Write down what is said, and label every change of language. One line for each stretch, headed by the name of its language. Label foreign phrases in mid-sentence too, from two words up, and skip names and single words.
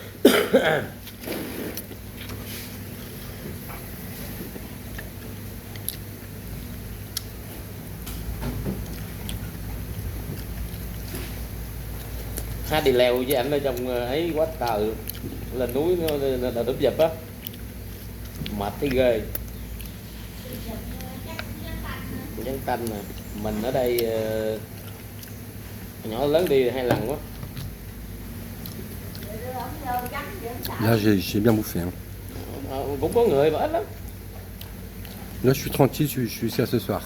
Vietnamese: Ha đi leo với anh ở trong ấy quá trời, lên núi nó đấm dập á, mệt thấy ghê. Trắng tanh nè, mình ở đây nhỏ lớn đi 2 lần quá.
French: Là, j'ai bien bouffé. Hein.
Vietnamese: Cũng có người mà ít lắm.
French: Là, je suis tranquille, je suis jusqu'à ce soir.